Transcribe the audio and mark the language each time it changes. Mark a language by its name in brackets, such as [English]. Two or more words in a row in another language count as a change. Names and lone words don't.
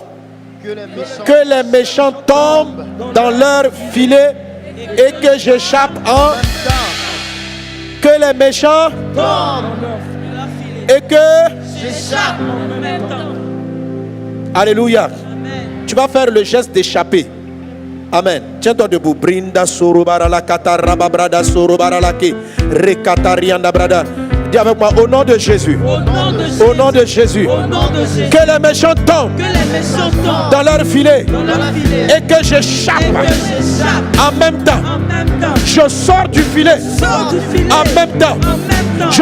[French] Que les méchants tombent dans leur filet et que j'échappe en. Que les méchants et que. J'échappe en même temps. Alléluia. Amen. Tu vas faire le geste d'échapper. Amen. Tiens-toi debout. Brinda sorobarala kataraba brada sorobaralake rekatarianda brada. Dis avec moi, au nom de Jésus. Au nom de Jésus. Au nom de Jésus. Au nom de Jésus. Que les méchants tombent Que les méchants tombent dans leur filet dans leur filet et que j'échappe et que j'échappe en même temps. en même temps. Je sors du filet Sors du filet en même temps. en même temps.